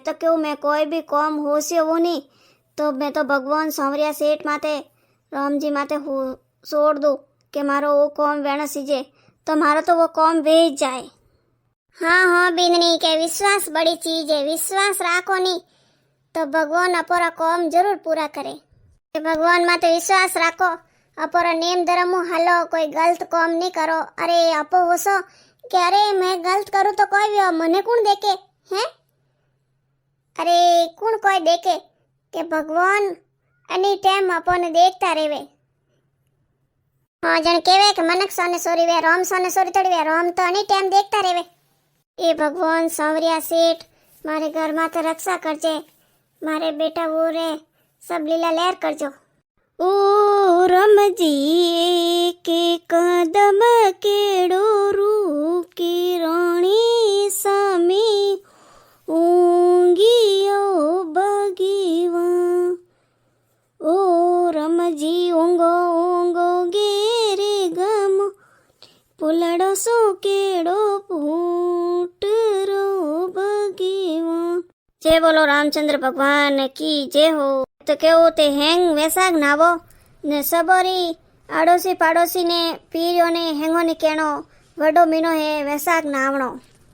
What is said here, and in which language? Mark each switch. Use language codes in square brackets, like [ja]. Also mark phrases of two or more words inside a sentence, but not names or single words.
[rwr] तो क्यों मैं कोई भी कॉम होशियो वो नहीं तो मैं तो भगवान सांवरिया सेठ माते राम जी माते छोड़ दूँ कि मारो वो कॉम वेण सीजे तो मारो तो वो कॉम वेच जाए हाँ बिंदनी के विश्वास बड़ी चीज है विश्वास राखो नहीं तो भगवान अपोरा कॉम जरूर पूरा करे भगवान माते विश्वास राखो अपोरा नेम धर्म हलो कोई गलत कॉम नहीं करो अरे अपो होसो कि अरे मैं गलत करूँ तो कोई भी मने कौन देखे हैं अरे कौन कोई देखे कि भगवान [en] any time [rwr] अपन देखता रेवे हाँ जन केवे कि मनक सोने सोरी वे राम सोने सोरी थोड़ी वे राम तो [en] any time [rwr] देखता रेवे ए भगवान सांवरिया सेठ मारे घर माते रक्षा करजे मारे बेटा वो रे सब लीला लहर करजो ओ रमजी के कदम केड़ो रूप की रानी सामी ऊंगियो बगीवा ओ रमजी ऊंगो ऊंगो गेरे गम पुलड़ो सो केड़ो फूट रो बगीवा जय बोलो रामचंद्र भगवान की जय हो तो केवो ते हैंग वैसाग नावो ने सबोरी आड़ोसी पाड़ोसी ने पीरियो ने हैंगो ने केणो वडो मीनो है वैसाग नावणो